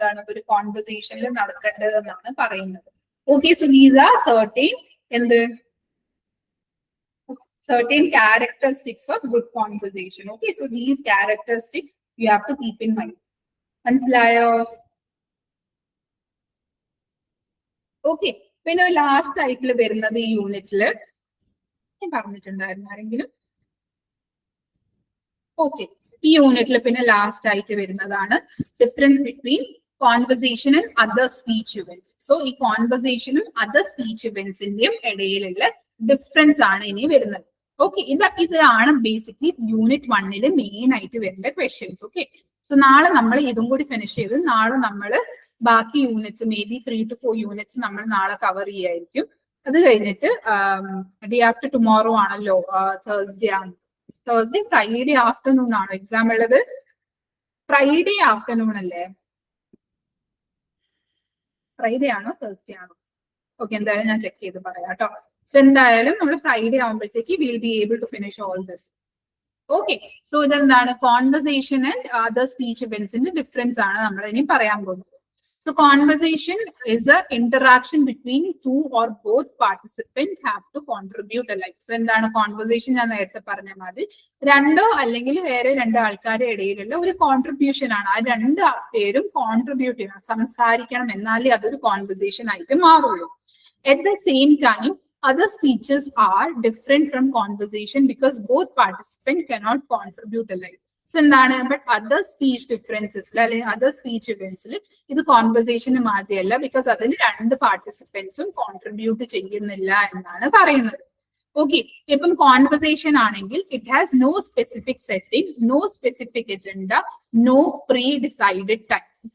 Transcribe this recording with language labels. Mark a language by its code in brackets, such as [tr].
[ml] ഒരു കോൺവെർസേഷനിൽ നടക്കേണ്ടതെന്നാണ് പറയുന്നത്. [en] Okay, so these are certain certain characteristics of good conversation. Okay, so these characteristics you have to keep in mind. [ml] മനസ്സിലായോ? Okay, പിന്നെ last ആയിട്ട് വരുന്നത് ഈ യൂണിറ്റില് ഞാൻ പറഞ്ഞിട്ടുണ്ടായിരുന്നു ആരെങ്കിലും? ഓക്കെ, ഈ യൂണിറ്റിൽ പിന്നെ ലാസ്റ്റ് ആയിട്ട് വരുന്നതാണ് difference between conversation and other speech events. So ഈ കോൺവെർസേഷനും അതർ സ്പീച്ച് ഇവന്റ്സിന്റെയും ഇടയിലുള്ള ഡിഫറൻസ് ആണ് ഇനി വരുന്നത്. ഓക്കെ, ഇതാണ് ബേസിക്കലി യൂണിറ്റ് 1 മെയിൻ ആയിട്ട് വരുന്ന ക്വസ്റ്റ്യൻസ്. ഓക്കെ, സോ നാളെ നമ്മൾ ഇതും കൂടി ഫിനിഷ് ചെയ്ത് നാളെ നമ്മൾ ബാക്കി units may be 3 to 4 units നമ്മൾ നാളെ കവർ ചെയ്യായിരിക്കും. അത് കഴിഞ്ഞിട്ട് ഡേ ആഫ്റ്റർ ടുമോറോ ആണല്ലോ, തേഴ്സ്ഡേ ഫ്രൈഡേ ആഫ്റ്റർനൂൺ ആണോ എക്സാം ഉള്ളത്? ഫ്രൈഡേ ആഫ്റ്റർനൂൺ അല്ലേ? ഫ്രൈഡേ ആണോ തേഴ്സ്ഡേ ആണോ? ഓക്കെ, എന്തായാലും ഞാൻ ചെക്ക് ചെയ്ത് പറയാം കേട്ടോ. [en] so [ml] എന്തായാലും നമ്മൾ ഫ്രൈഡേ ആകുമ്പോഴത്തേക്ക് [en] Will be able to finish all this. [ml] Okay, so ഇതെന്താണ് conversation and other speech ഇവന്റ്സിന്റെ difference ആണ് നമ്മൾ ഇനി പറയാൻ പോകുന്നത്. [en] So conversation is an interaction between two or both participants have to contribute alike. So എന്താണ് conversation? [ml] ഞാൻ നേരത്തെ പറഞ്ഞ മാതിരി രണ്ടോ അല്ലെങ്കിൽ വേറെ രണ്ട് ആൾക്കാരുടെ ഇടയിലുള്ള ഒരു കോൺട്രിബ്യൂഷൻ ആണ്. ആ രണ്ട് പേരും കോൺട്രിബ്യൂട്ട് ചെയ്യണം, സംസാരിക്കണം, എന്നാലേ അതൊരു കോൺവെർസേഷൻ ആയിട്ട് മാറുള്ളൂ. [en] At the same time, other speeches are different from conversation because both participants cannot contribute alike. [ml] So എന്താണ്, ബട്ട് അതർ സ്പീച്ച് ഡിഫറൻസസിൽ അല്ലെങ്കിൽ അതർ സ്പീച്ച് ഇവന്റ്സിൽ ഇത് കോൺവെർസേഷന് മാതിരിയല്ല, ബിക്കോസ് അതിൽ രണ്ട് പാർട്ടിസിപ്പൻസും കോൺട്രിബ്യൂട്ട് ചെയ്യുന്നില്ല എന്നാണ് പറയുന്നത്. [en] okay, [ml] ഇപ്പം കോൺവെർസേഷൻ ആണെങ്കിൽ [en] It has no specific setting, no specific agenda, no pre decided time.